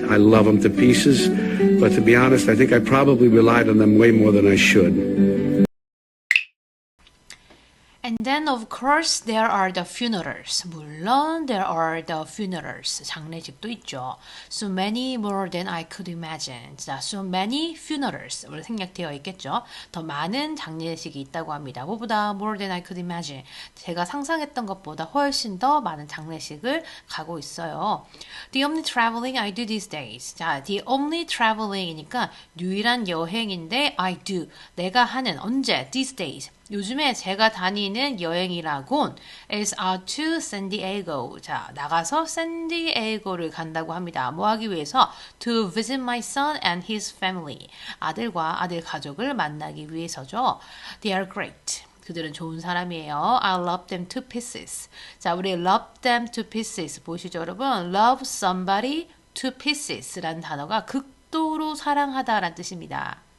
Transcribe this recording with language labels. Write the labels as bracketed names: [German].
[English] I love them to pieces. But to be honest, I think I probably relied on them way more than I should. And then of course there are the funerals. 물론 there are the funerals. [Korean] 장례식도 있죠. [English] So many more than I could imagine. [Korean] 자, [English] so many funerals. [Korean] 우리 생략되어 있겠죠. 더 많은 장례식이 있다고 합니다. [English] 뭐보다 more than I could imagine. [Korean] 제가 상상했던 것보다 훨씬 더 많은 장례식을 가고 있어요. [English] The only traveling I do these days. 자, the only traveling이니까 [Korean] 유일한 여행인데 [English] I do. [Korean] 내가 하는 언제? [English] These days. [Korean] 요즘에 제가 다니는 여행이라곤 [English] is out to San Diego. [Korean] 자, 나가서 샌디에이고를 간다고 합니다. 뭐 하기 위해서? [English] To visit my son and his family. [Korean] 아들과 아들 가족을 만나기 위해서죠. [English] They are great. [Korean] 그들은 좋은 사람이에요. [English] I love them to pieces. 자, 우리 love them to pieces [Korean] 보시죠, 여러분. [English] Love somebody to pieces [Korean] 라는 단어가 극도로 사랑하다라는 뜻입니다.